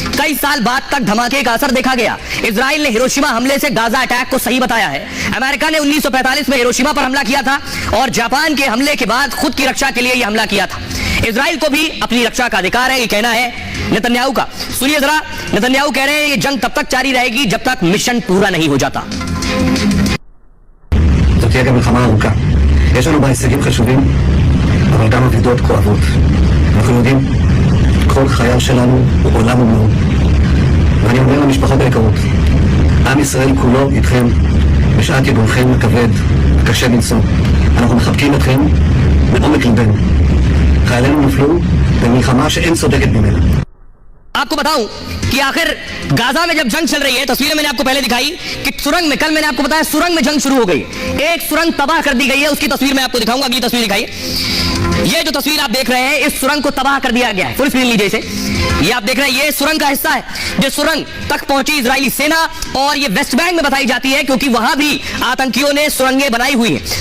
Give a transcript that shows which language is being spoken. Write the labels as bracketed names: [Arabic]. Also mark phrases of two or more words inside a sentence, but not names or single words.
[Hindi] कई साल बाद तक धमाके का असर देखा गया। इजराइल ने हिरोशिमा हमले से गाजा अटैक को सही बताया है। अमेरिका ने 1945 में हिरोशिमा पर हमला किया था और जापान के हमले के बाद खुद की रक्षा के लिए यह हमला किया था। इजराइल को भी अपनी रक्षा का अधिकार है, ये कहना है नेतन्याहू का। सुनिए जरा, नेतन्याहू कह रहे हैं ये जंग तब तक जारी रहेगी जब तक मिशन पूरा नहीं हो जाता। [Hebrew] זאת תהיה גם מלחמה ארוכה. יש לנו בה הישגים חשובים, אבל גם אבדות כואבות. אנחנו יודעים, כל חייל שלנו הוא עולם ומלואו. ואני אומר למשפחות היקרות, עם ישראל כולו איתכם בשעת יגונכם הכבד, הקשה מנשוא. אנחנו מחבקים אתכם מעומק ליבנו. חיילינו נפלו במלחמה שאין צודקת ממנה. [Hindi] आपको बताऊं कि आखिर गाजा में जब जंग चल रही है, तस्वीरें मैंने आपको पहले दिखाई कि सुरंग में, कल मैंने आपको बताया सुरंग में जंग शुरू हो गई। एक सुरंग तबाह कर दी गई है, उसकी तस्वीर मैं आपको दिखाऊंगा। अगली तस्वीर दिखाइए। ये जो तस्वीर आप देख रहे हैं, इस सुरंग को तबाह कर दिया गया है। [English] full screen [Hindi] लीजिए इसे। ये आप देख रहे हैं, ये सुरंग का हिस्सा है जो सुरंग तक पहुंची इजरायली सेना, और ये वेस्ट बैंक में बताई जाती है क्योंकि वहां भी आतंकियों ने सुरंगें बनाई हुई हैं।